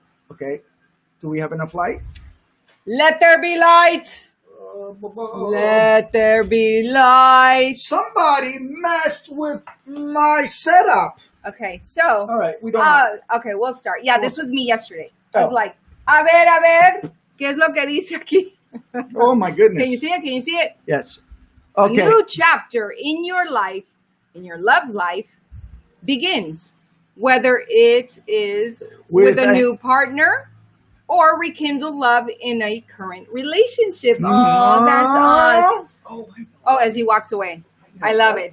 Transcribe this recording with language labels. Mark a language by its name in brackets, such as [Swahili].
[English] Okay. Do we have enough light? Let there be light. Let there be light. Somebody messed with my setup. Okay, so. All right, we don't know. Okay, we'll start. Yeah, this was me yesterday. I was like, [Spanish] a ver, ¿qué es lo que dice aquí? [English] Oh my goodness. Can you see it? Can you see it? Yes. Okay. A new chapter in your life, in your love life, begins. Whether it is with a new partner or rekindle love in a current relationship. Oh, that's us. Oh, as he walks away. I love it.